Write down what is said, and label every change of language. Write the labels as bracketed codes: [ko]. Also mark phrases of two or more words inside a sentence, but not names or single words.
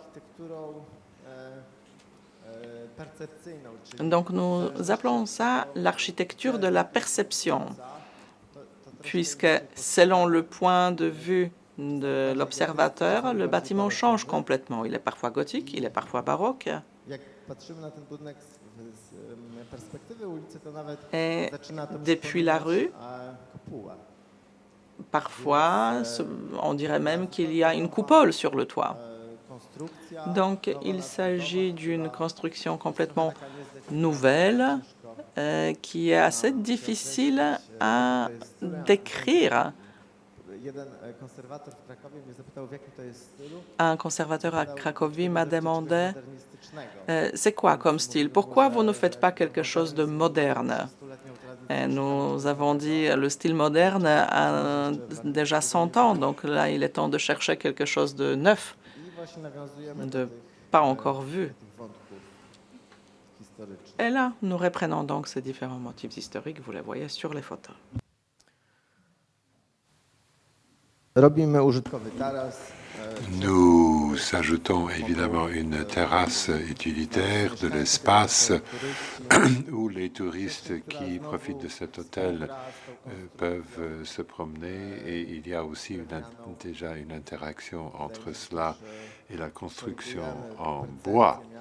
[fr] Donc, nous appelons ça l'architecture de la perception, puisque selon le point de vue de l'observateur, le bâtiment change complètement. Il est parfois gothique, il est parfois baroque. [pl] Jak patrzymy na ten budynek z perspektywy ulicy, to nawet [fr] Et [pl] zaczyna to [fr] depuis la rue, [pl] kopułę. [fr] parfois, on dirait même qu'il y a une coupole sur le toit. [pl] Konstrukcja [fr] Donc, il s'agit d'une construction complètement nouvelle qui est assez difficile à décrire. [pl] jeden konserwator w Krakowie mnie zapytał, w jakim to jest stylu. [fr] Un conservateur à Cracovie m'a demandé [pl] Modernistycznego. [fr] c'est quoi comme style? Pourquoi vous ne faites pas quelque chose de moderne? Et nous avons dit le style moderne a déjà 100 ans, donc là il est temps de chercher quelque chose de neuf, [pl] I właśnie nawiązujemy do [fr] de [pl] tych [fr] pas encore vu. [pl] wątków historycznych. [fr] Et là, nous reprenons donc ces différents motifs historiques, vous les voyez sur les photos. [pl] Robimy użytkowy taras. [fr] Nous ajoutons évidemment une terrasse utilitaire, de l'espace où les touristes qui profitent de cet hôtel peuvent se promener, et il y a aussi déjà une interaction entre cela et la construction en bois.